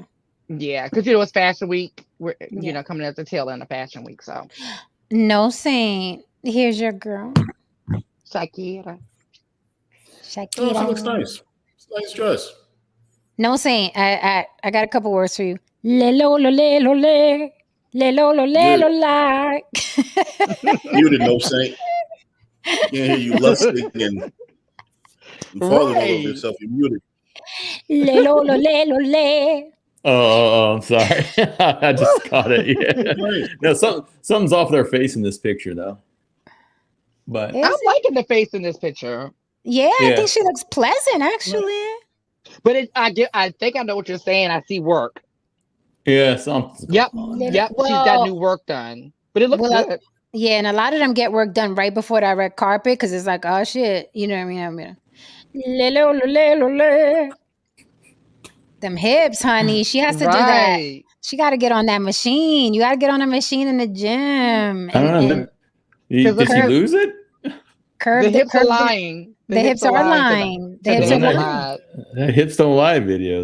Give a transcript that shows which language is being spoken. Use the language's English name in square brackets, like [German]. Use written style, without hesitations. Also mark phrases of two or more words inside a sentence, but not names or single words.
[English] Yeah, because it's Fashion Week. We're Yeah. coming at the tail end of Fashion Week. So No Saint. Here's your girl, Shakira. Oh, she looks Shakira. nice. It's a nice dress. No Saint. I got a couple words for you. Le lo lo le lo le. Le lo lo le lo la. Muted, no saint. Can't hear you lusting and falling all over Right. yourself. You're muted. Le lo lo le lo le. Oh, I'm sorry. I just caught it. Yeah. Right. No, something's off their face in this picture though. But Is I'm it? liking the face in this picture. Yeah, I Yeah. think she looks pleasant actually. But I think I know what you're saying. I see work. yeah, something's going Yep. on. Yep. She's got Well, new work done. But it looks well, good. yeah, and a lot of them get work done right before that red carpet because it's like, oh shit, you know what I mean? Le, lo, lo, le, lo, le. Them hips, honey. She has to do that. Right. She got to get on that machine. You got to get on the machine in the gym I don't know. and Because Did she curve, lose it? curve the the hips are curve. lying. The hips are lying. The hips Today are they Well, lying. lied. That hips don't lie video.